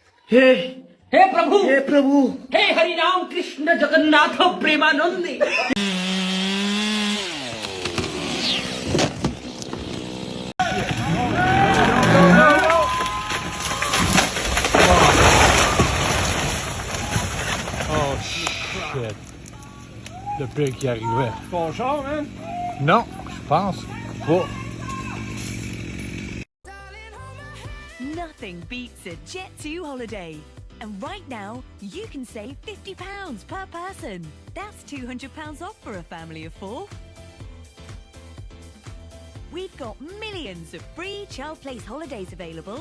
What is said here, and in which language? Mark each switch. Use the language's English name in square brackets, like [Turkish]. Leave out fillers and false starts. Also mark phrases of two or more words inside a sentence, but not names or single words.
[Hindi] हे हे प्रभु, हे प्रभु, हे हरि राम कृष्ण जगन्नाथ प्रेमानंदी। [English] Oh shit. [French] Le pire qui arrivait. ton char, man. Non, je pense pas. [English] Nothing beats a Jet2 holiday. And right now, you can save £50 per person. That's £200 off for a family of 4. We've got millions of free child place holidays available.